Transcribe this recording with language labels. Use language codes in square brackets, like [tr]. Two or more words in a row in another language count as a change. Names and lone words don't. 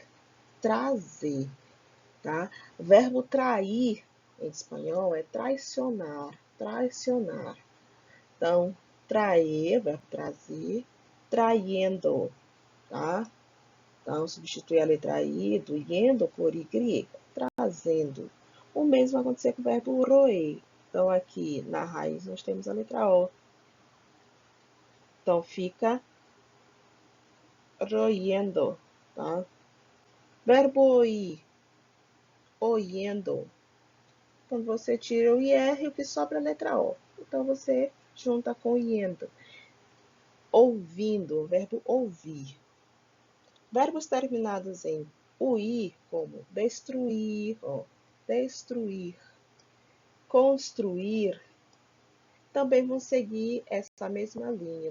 [pt] Trazer, tá? O verbo trair em espanhol é [es] traicionar, traicionar. [pt] Então, traer, verbo trazer, traiendo, tá? Então, substitui a letra I do yendo por Y, trazendo. O mesmo vai acontecer com o verbo roer. Então, aqui na raiz nós temos a letra O. Então, fica roendo, tá? [es] Verbo oír, oyendo. [pt] Quando você tira o IR, o que sobra é a letra O. Então, você junta com o yendo. Ouvindo, o verbo ouvir. Verbos terminados em uir, como destruir, ó, destruir, construir, também vão seguir essa mesma linha.